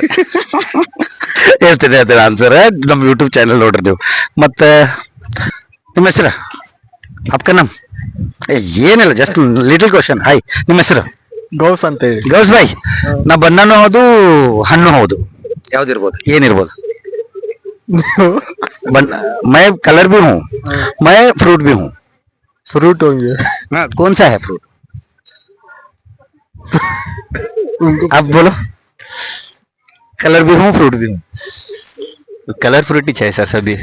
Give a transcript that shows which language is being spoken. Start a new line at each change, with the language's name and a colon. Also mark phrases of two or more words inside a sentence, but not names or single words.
Kannada: ಹೇಳ್ತೀನಿ ಆನ್ಸರ್. ನಮ್ಮ ಯೂಟ್ಯೂಬ್ ಚಾನಲ್ ನೋಡ್ರಿ ನೀವು. ಮತ್ತೆ ನಿಮ್ಮ ಹೆಸರು?
Hindi: आपका नाम
Kannada: ಏನಿಲ್ಲ,
English: just little question.
Kannada: ಹಾಯ್, ನಿಮ್ಮ ಹೆಸರು? ಗೌಸ್ ಅಂತ ಹೇಳಿ. ಗೌಸ್ ಬಾಯ್, ನಾ ಬಣ್ಣನೂ ಹೌದು, ಹಣ್ಣು ಹೌದು. ಯಾವ್ದಿರ್ಬೋದು? ಏನಿರ್ಬೋದು?
Hindi: बन मैं कलर भी हूँ, मैं फ्रूट भी हूँ. फ्रूट होंगे। हाँ, कौन सा है फ्रूट? आप बोलो. कलर भी हूँ, फ्रूट भी हूँ.
English: color fruit
Hindi: ही चाहिए सर सभी।